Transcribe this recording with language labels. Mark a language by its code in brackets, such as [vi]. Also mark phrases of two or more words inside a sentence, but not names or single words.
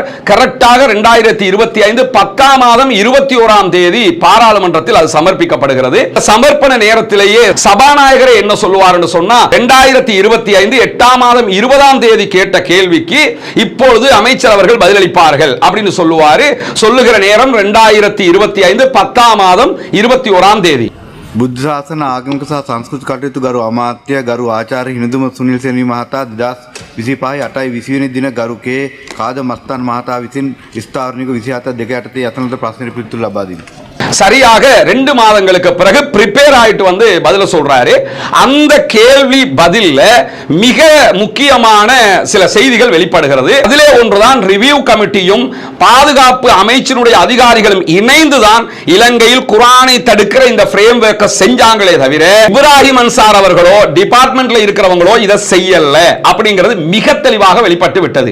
[ta] கரெக்டாக 2025 10ஆம் மாதம் 21ஆம் தேதி பாராளுமன்றத்தில் அது சமர்ப்பிக்கப்படுகிறது. சமர்ப்பண நேரத்திலேயே சபாநாயகரை என்ன சொல்லுவார் என்று சொன்னா, 2025 8ஆம் மாதம் 20ஆம் தேதி கேட்ட கேள்விக்கு இப்பொழுது அமைச்சர் அவர்கள் பதிலளிப்பார்கள் அப்படின்னு சொல்லுவாரு. சொல்லுகிற நேரம் 2025 10ஆம் மாதம் 21ஆம் தேதி. [si] බුද්ධ ශාසන ආගමික සහ සංස්කෘතික කටයුතු ගරු අමාත්‍ය ගරු ආචාර්ය හිමිදුම සුනිල් සෙනවි මහතා 2025 8 20 වෙනි දින ගරු කේ කාද මස්තාන් මහතා විසින් ස්ථාවරණික 27 2 යටතේ යතනට ප්‍රශ්න පිළිතුරු ලබා දෙනවා. [ta] சரியாக 2 மாதங்களுக்கு பிறகு பிரிப்பேர் ஆயிட்டு வந்து பதில சொல்றாரு. அந்த கேள்வி பதில்ல மிக முக்கியமான சில செய்திகள் வெளிப்படுகிறது. அதிலே ஒன்றுதான் [en] review committee [ta] பாதுகாப்பு அமைச்சினுடைய அதிகாரிகளும் இணைந்துதான் இலங்கையில் குர்ஆனை தடுக்கிற இந்த ஃப்ரேம் ஒர்க்கை செஞ்சாங்களே தவிர இப்ராஹிம் அன்சார் அவர்களோ டிபார்ட்மெண்ட்ல இருக்கிறவங்களோ இதை செய்யல அப்படிங்கிறது மிக தெளிவாக வெளிப்பட்டு விட்டது.